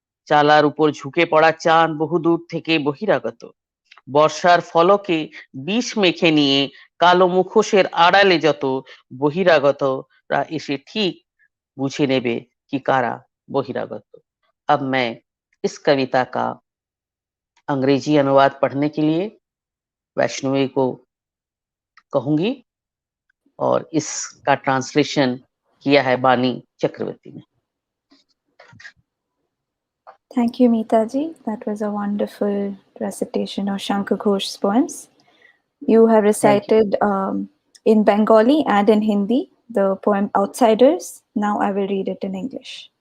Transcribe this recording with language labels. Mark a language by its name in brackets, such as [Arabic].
[Bangla] চালার উপর ঝুঁকে পড়া চাঁদ বহুদূর থেকে বহিরাগত। বর্ষার ফলকে বিষ মেখে নিয়ে কালো মুখোশের আড়ালে যত বহিরাগতরা এসে ঠিক বুঝে নেবে कि कारा बहिरागत। [Hindi] अब मैं इस कविता का अंग्रेजी अनुवाद पढ़ने के लिए वैष्णवी को कहूंगी और इसका ट्रांसलेशन किया है बानी चक्रवर्ती ने। [English] Thank you, Mita ji. That was a wonderful recitation of Shankh Ghosh's poems. You have recited in Bengali and in Hindi the poem Outsiders. Now I will read it in English.